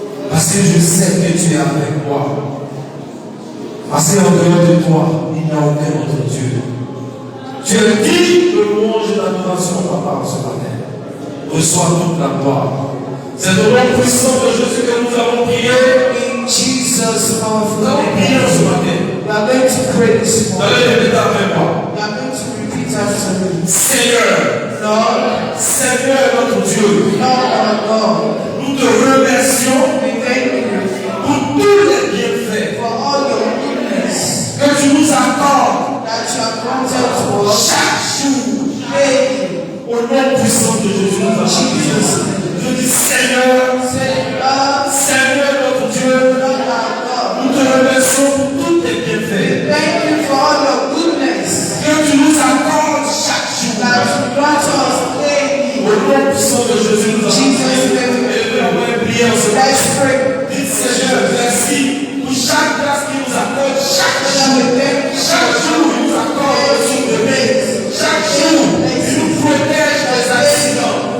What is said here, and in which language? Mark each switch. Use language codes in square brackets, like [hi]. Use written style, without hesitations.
[fr] Parce que je sais que tu es avec moi. Parce qu'en dehors de toi, il n'y a aucun autre Dieu. Tu es digne de louange et d'adoration, Papa, ce matin. Reçois toute la gloire. C'est au nom puissant de Jésus que nous avons prié. [en] Jesus' powerful [fr] Nous avons prié [en] name. [fr] ce matin. [en] We are going to pray this [fr] Vous [en] morning. [fr] allez répéter avec moi. [en] We are going to repeat after me. [fr] Seigneur, [en] Lord, [fr] Seigneur notre Dieu, [en] Lord our God, [fr] nous te remercions [en] we thank you [fr] pour tous les bienfaits [en] for all your goodness [fr] que tu nous accordes [en] that you have granted to us [fr] chaque jour. daily. Au nom puissant de Jésus, nous avons prié. Je dis Seigneur, [en] Say, Lord, [fr] Seigneur notre Dieu, [en] Lord our God, [fr] nous te remercions pour tous tes bienfaits [en] thank you for all your goodness [fr] que tu nous accordes chaque jour. [en] that you grant us daily. [fr] Au nom puissant de Jésus, nous avons prié. Et nous avons prié en ce moment. [en] Let's pray. [fr] Dites Seigneur, merci pour chaque grâce qu'il nous accorde chaque jour. Chaque jour, il nous accorde le jour de paix. Chaque jour, il nous protège des accidents.